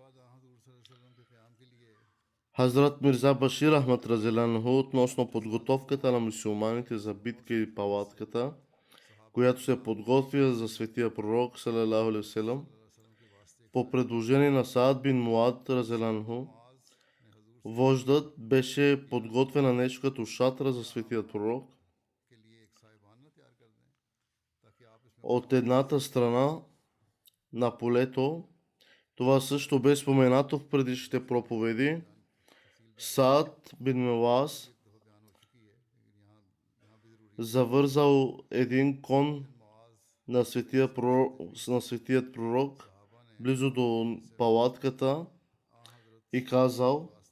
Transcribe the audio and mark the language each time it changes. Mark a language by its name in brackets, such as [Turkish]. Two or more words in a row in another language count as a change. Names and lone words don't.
[Bulgarian] Хазрат Мирза Башир Ахмад разелянху относно подготовката на мюсюлманите за битка и палатката, която се подготвя за светия пророк [Arabic] صلى الله عليه وسلم, [Bulgarian] по предложение на Саад бин Муад разелянху, вождът беше подготвена нещо като шатра за светия пророк. От едната страна на полето, това също бе споменато в предишните проповеди, Саад бин Муаз завързал един кон на светият пророк близо до палатката и казал: